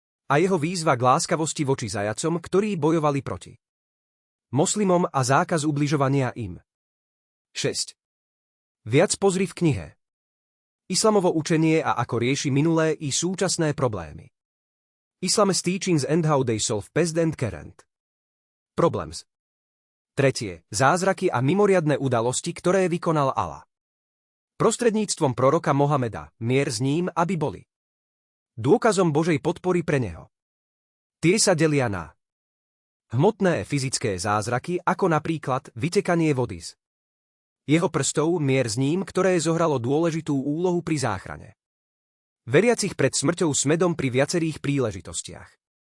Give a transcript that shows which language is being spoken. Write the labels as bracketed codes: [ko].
[sk] A jeho výzva k láskavosti voči zajacom, ktorí bojovali proti moslimom a zákaz ubližovania im. 6. Viac pozri v knihe Islamovo učenie a ako rieši minulé i súčasné problémy. [en] Islam's teachings and how they solve past and current problems. [sk] 3. Zázraky a mimoriadne udalosti, ktoré vykonal Allah prostredníctvom proroka Mohameda, mier s ním, aby boli dôkazom Božej podpory pre neho. Tie sa delia na hmotné fyzické zázraky, ako napríklad vytekanie vody z jeho prstov, mier s ním, ktoré zohralo dôležitú úlohu pri záchrane veriacich pred smrťou smedom pri viacerých príležitostiach.